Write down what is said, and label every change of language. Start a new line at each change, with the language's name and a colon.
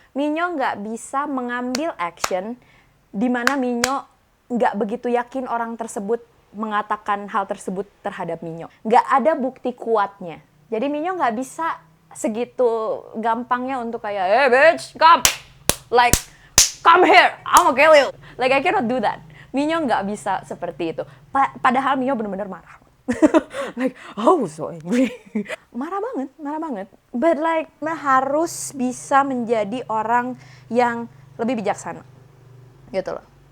Indonesian: Minyo nggak bisa mengambil action di mana Minyo nggak begitu yakin orang tersebut mengatakan hal tersebut terhadap Minyo. Nggak ada bukti kuatnya. Jadi Minyo nggak bisa segitu gampangnya untuk kayak,
English: hey bitch, come! Like, come here, I'm gonna kill you! Like, I cannot do that.
Indonesian: Minyo nggak bisa seperti itu. Padahal Minyo benar-benar marah.
English: Like, oh so angry.
Indonesian: Marah banget.
English: But like,
Indonesian: harus bisa menjadi orang yang lebih bijaksana. Gitu loh.